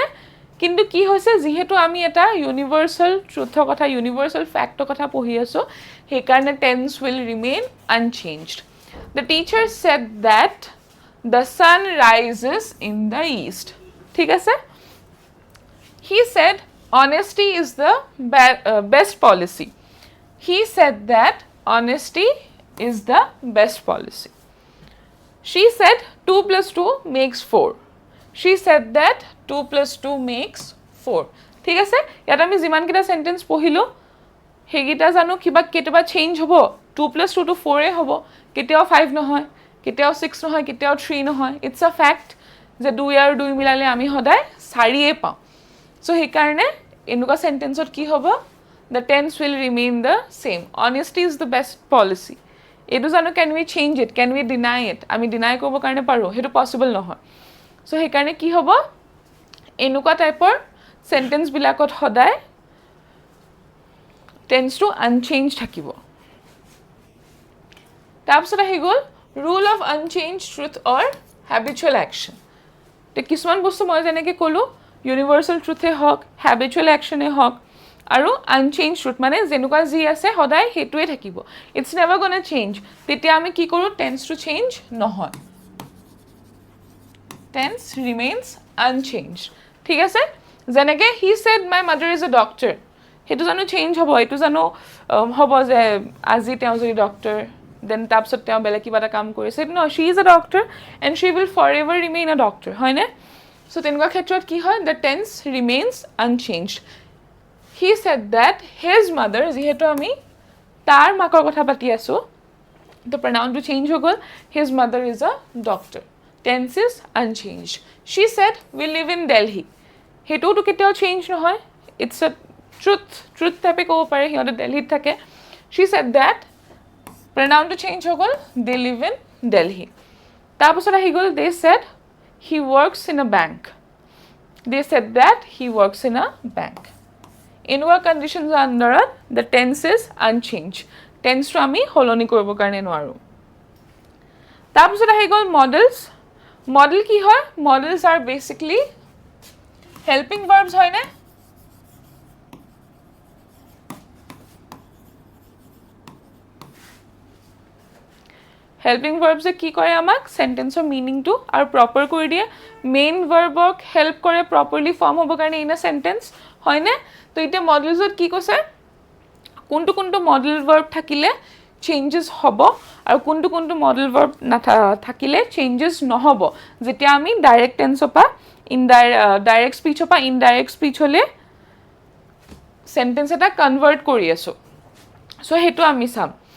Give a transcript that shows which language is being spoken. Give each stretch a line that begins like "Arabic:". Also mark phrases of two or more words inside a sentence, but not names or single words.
Assamese: কিন্তু কি হৈছে, যিহেতু আমি এটা
English: universal truth
Assamese: কথা,
English: universal fact
Assamese: কথা পঢ়ি আছোঁ, সেইকাৰণে
English: tense will remain unchanged. the teacher said that the sun rises in the east,
Assamese: ঠিক আছে।
English: he said honesty is the best policy, he said that honesty is the best policy. She said 2 + 2 makes 4. She said that 2 + 2 makes 4.
Assamese: ঠিক আছে, ইয়াত আমি যিমানকেইটা চেণ্টেন্স পঢ়িলোঁ, সেইকেইটা জানো কিবা কেতিয়াবা চেঞ্জ হ'ব, 2 + 2 টো 4 হ'ব, কেতিয়াও 5 নহয়, কেতিয়াও 6 নহয়, কেতিয়াও 3 নহয়।
English: it's a fact
Assamese: যে 2 আৰু 2 মিলালে আমি সদায় 4 পাওঁ। So সেইকাৰণে এনেকুৱা সেন্টেন্সত কি হ'ব
English: the tense will remain the same honesty is the best policy
Assamese: এটো জানো
English: can we change it can we deny it
Assamese: আমি deny কৰিব কাৰণে পাৰো হেতু possible নহয় so সেইকাৰণে কি হ'ব এনেকুৱা টাইপৰ সেন্টেন্স বিলাকত সদায় tense to unchanged থাকিব তাৰপিছত আহি গ'ল
English: rule of unchanged truth or habitual action
Assamese: তে কিছুমান বস্তু মই যেনেকৈ ক'লো
English: universal truth
Assamese: এ হওক
English: habitual action
Assamese: এ হওক আৰু
English: unchanged truth
Assamese: মানে যেনেকুৱা যি আছে সদায় হেতুৱে থাকিব
English: it's never gonna change
Assamese: তেতিয়া আমি কি কৰো tense to change নহয়
English: tense remains unchanged
Assamese: ঠিক আছে যেনেকৈ
English: he said my mother is a doctor
Assamese: হেতু জানো চেঞ্জ হ'ব এটো জানো হ'ব যে আজি তেওঁ যদি ডক্টৰ দেন তাৰপিছত তেওঁ বেলেগ কিবা এটা কাম কৰিছে নো
English: she is a doctor and she will forever remain a doctor হয়নে so
Assamese: তেনেকুৱা ক্ষেত্ৰত কি হয়
English: the tense remains unchanged he said that his mother
Assamese: যেহেতু আমি তাৰ মাকৰ কথা পাতি আছো
English: the pronoun to change
Assamese: হৈ গ'ল
English: his mother is a doctor tense is unchanged she said we live in Delhi
Assamese: হেতু তো কেতিয়াও চেঞ্জ নহয়
English: it's a truth type
Assamese: ক'ব পাৰে হিহঁতে দিল্লীত থাকে
English: she said that pronoun to change
Assamese: হৈ গ'ল
English: they live in Delhi
Assamese: তাৰপিছত আহি গ'ল
English: they said he works in a bank they said that he works in a bank
Assamese: এনেকুৱা conditions আন্ডাৰত
English: the tense is unchanged tense to
Assamese: আমি সলনি কৰিব কাৰণে নোৱাৰো তাৰপিছত আহি গ'ল
English: modal
Assamese: কি হয়
English: modals are basically helping verbs হয়নে helping verbs
Assamese: এ কি কৰে আমাক
English: sentence meaning
Assamese: টু আৰু প্ৰপাৰ কৰি দিয়ে
English: main verb
Assamese: হেল্প কৰে
English: properly form
Assamese: হ'ব কাৰণে
English: in a sentence
Assamese: হয়নে তো এটা মডেলছত কি কৈছে কোনটো
English: modal verb
Assamese: থাকিলে চেঞ্জেস হ'ব আৰু কোনটো
English: modal verb
Assamese: থাকিলে চেঞ্জেস নহব যেতিয়া আমি
English: direct tense
Assamese: পা
English: direct speech
Assamese: পা
English: indirect speech
Assamese: হলে সেন্টেন্স এটা কনভাৰ্ট কৰি আছো সো হেতু আমি চাম